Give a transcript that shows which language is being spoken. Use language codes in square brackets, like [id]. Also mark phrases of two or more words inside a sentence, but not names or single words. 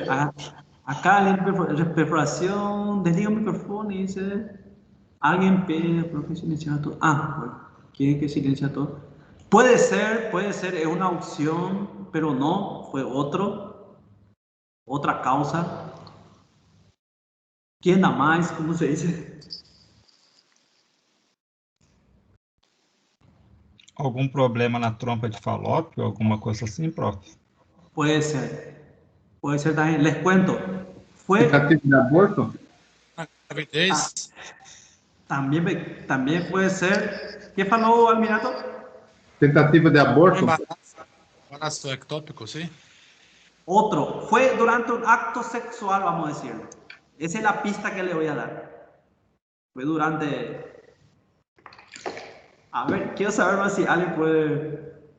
[es] Acá la perforación, desliga el micrófono y dice, alguien pide, ¿por qué silenciar todo? Bueno, quiere que silencie todo. Puede ser, es una opción, pero no, fue otra causa. ¿Quién da más? ¿Cómo se dice? [pt] Algum problema na trompa de Falópio, alguma coisa assim, prof? [es] Puede ser también. Les cuento. [pt] Tentativa de aborto? Gravidez. [es] También puede ser. ¿Qué falou, Almirato? [pt] Tentativa de aborto? [es] Embarazo ectópico, sí. Otro. Fue durante un acto sexual, vamos a decirlo. Esa es la pista que le voy a dar. Fue durante... A ver, quiero saber más si alguien puede...